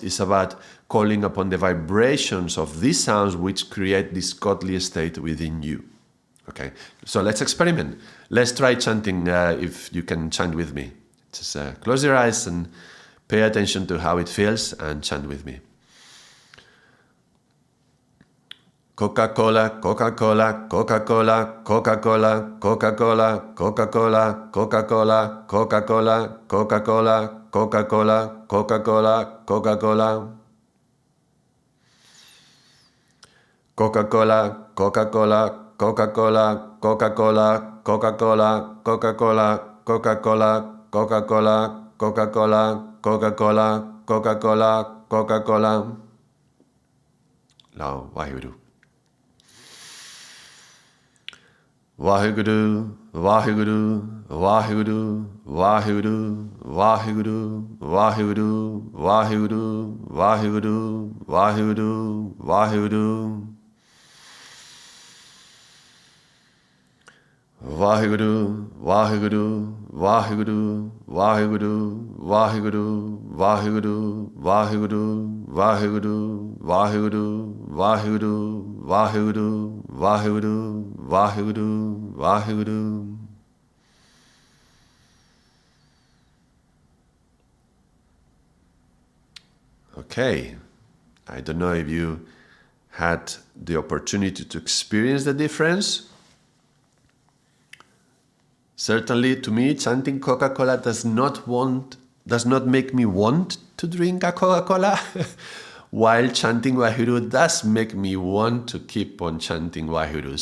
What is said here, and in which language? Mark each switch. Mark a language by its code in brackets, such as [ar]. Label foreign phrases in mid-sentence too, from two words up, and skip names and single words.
[en] It's about calling upon the vibrations of these sounds which create this godly state within you. Okay, so let's experiment. Let's try chanting, if you can chant with me. Just close your eyes and pay attention to how it feels and chant with me. Coca-Cola, Coca-Cola, Coca-Cola, Coca-Cola, Coca-Cola, Coca-Cola, Coca-Cola, Coca-Cola, Coca-Cola, Coca-Cola, Coca-Cola, Coca-Cola. Coca-Cola, Coca-Cola, Coca-Cola, Coca-Cola, Coca-Cola, Coca-Cola, Coca-Cola, Coca-Cola, Coca-Cola, Coca-Cola, Coca-Cola, Coca-Cola. Now, Waheguru. Waheguru, Waheguru, Waheguru, Waheguru, Waheguru, Waheguru, Waheguru, Waheguru, Waheguru, Waheguru. Vaheguru, Vaheguru, Vaheguru, Vaheguru, Vaheguru, Vaheguru, Vaheguru, Vaheguru, Vaheguru, Vaheguru, Vaheguru, Vaheguru, Vaheguru, Vaheguru. Okay, I don't know if you had the opportunity to experience the difference. Certainly, to me, chanting Coca-Cola does not make me want to drink a Coca-Cola, while chanting Waheguru does make me want to keep on chanting Waheguru.